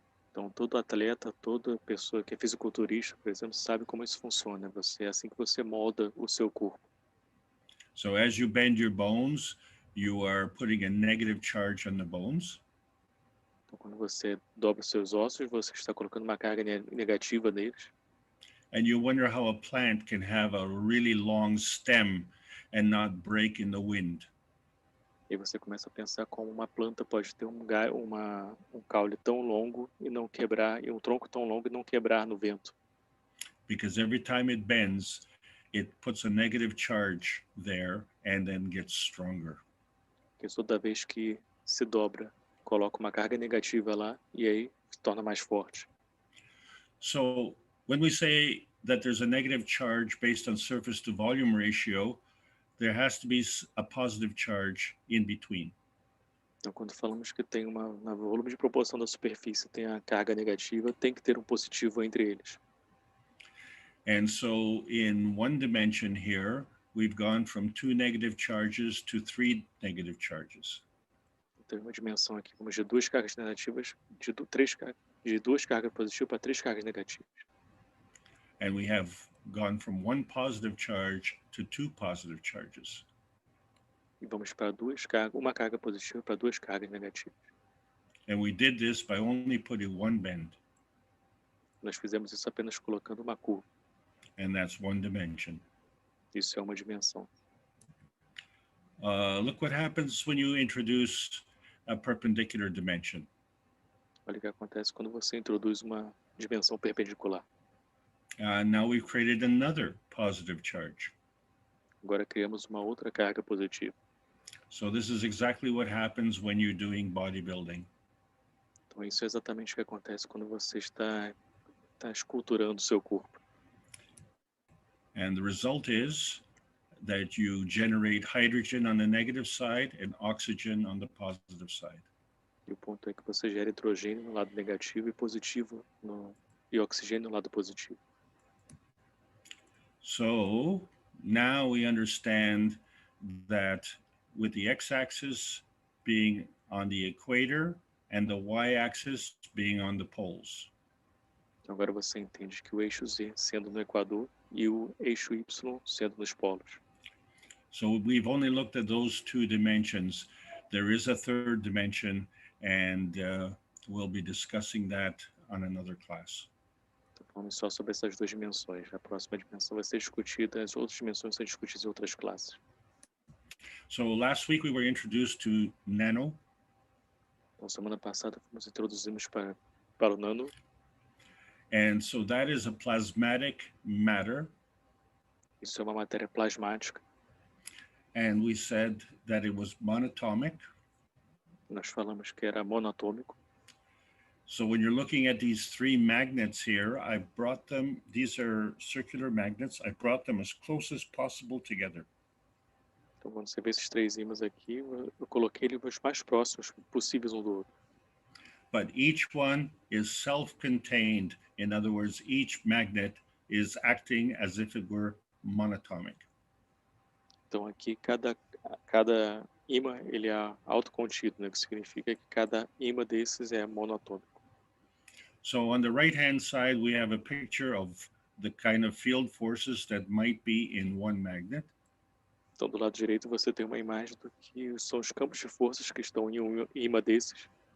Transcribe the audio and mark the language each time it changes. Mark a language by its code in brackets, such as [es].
[pt] Então, todo atleta, toda pessoa que é fisiculturista, por exemplo, sabe como isso funciona. É assim que você molda o seu corpo. [en] So as you bend your bones, you are putting a negative charge on the bones. [pt] Então, quando você dobra os seus ossos, você está colocando uma carga negativa neles. [en] And you wonder how a plant can have a really long stem and not break in the wind. [pt] E você começa a pensar como uma planta pode ter um caule tão longo e não quebrar, e um tronco tão longo e não quebrar no vento. [en] Because every time it bends, it puts a negative charge there and then gets stronger. [pt] Porque toda vez que se dobra, coloca uma carga negativa lá e aí se torna mais forte. [en] So when we say that there's a negative charge based on surface to volume ratio, there has to be a positive charge in between. [pt] Então, quando falamos que tem no volume de proporção da superfície tem a carga negativa, tem que ter um positivo entre eles. [en] And so in one dimension here, we've gone from 2 negative charges to 3 negative charges. [pt] Então, uma dimensão aqui, vamos de duas cargas negativas, de duas cargas positivas para 3 cargas negativas. [en] And we have gone from 1 positive charge to 2 positive charges. [pt] E vamos para uma carga positiva para 2 cargas negativas. [en] And we did this by only putting 1 bend. [pt] Nós fizemos isso apenas colocando uma curva. [en] And that's 1 dimension. [pt] Isso é uma dimensão. [en] Look what happens when you introduce a perpendicular dimension. [pt] Olha o que acontece quando você introduz uma dimensão perpendicular. [en] Now we've created another positive charge. [pt] Agora criamos uma outra carga positiva. [en] So this is exactly what happens when you're doing bodybuilding. [pt] Então isso é exatamente o que acontece quando você está esculturando o seu corpo. [en] And the result is that you generate hydrogen on the negative side and oxygen on the positive side. [pt] E o ponto é que você gera hidrogênio no lado negativo e oxigênio no lado positivo. [en] So now we understand that with the x-axis being on the equator and the y-axis being on the poles. [pt] Então agora você entende que o eixo Z sendo no Equador e o eixo Y sendo nos polos. [en] So we've only looked at those 2 dimensions. There is a third dimension, and we'll be discussing that on another class. [pt] Então falando só sobre essas 2 dimensões. A próxima dimensão vai ser discutida, as outras dimensões vão ser discutidas em outras classes. [en] So last week we were introduced to nano. [pt] Então semana passada fomos introduzidos para o nano. [en] And so that is a plasmatic matter. [pt] Isso é uma matéria plasmática. [en] And we said that it was monatomic. [pt] Nós falamos que era monatômico. [en] So when you're looking at these 3 magnets here, I brought them, these are circular magnets, I brought them as close as possible together. [pt] Então quando você vê esses 3 ímãs aqui, eu coloquei eles mais próximos possíveis um do outro. [en] But each one is self-contained. In other words, each magnet is acting as if it were monatomic. [pt] Então aqui cada ímã ele é autocontido, né? Que significa que cada ímã desses é monatômico. [en] So on the right-hand side, we have a picture of the kind of field forces that might be in one magnet. [pt] Então do lado direito você tem uma imagem do que são os campos de forças que estão em um ímã desses.